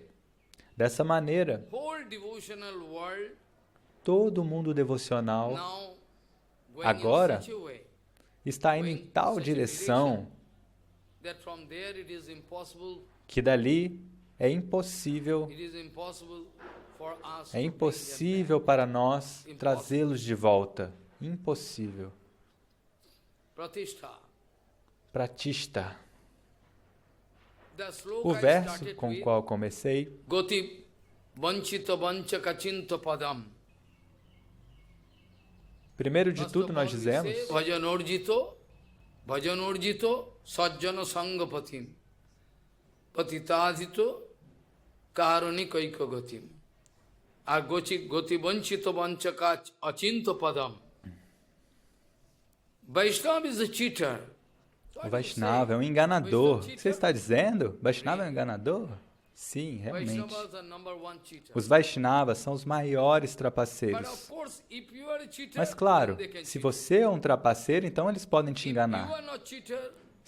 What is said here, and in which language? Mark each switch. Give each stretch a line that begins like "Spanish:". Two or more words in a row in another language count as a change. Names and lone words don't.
Portuguese: Dessa maneira, todo o mundo devocional agora está indo em tal direção que dali é impossível para nós trazê-los de volta. Impossível. Pratista. O verso com o qual comecei,
Sanskrit: गति वञ्चित वञ्चकचिन्त्य पदम्.
Portuguese: Primeiro de tudo nós dizemos,
Sanskrit: भजनोर्जित सज्जन सङ्गपतिं पतिताधिक कारुणिकैक गतिम्. अ गति वञ्चित वञ्चकचिन्त्य पदम्.
English: Vaishnava is a cheater.
Portuguese: O Vaishnava é um enganador. O que você está dizendo? Vaishnava é um enganador? Sim, realmente. Os Vaishnavas são os maiores trapaceiros. Mas claro, se você é um trapaceiro, então eles podem te enganar.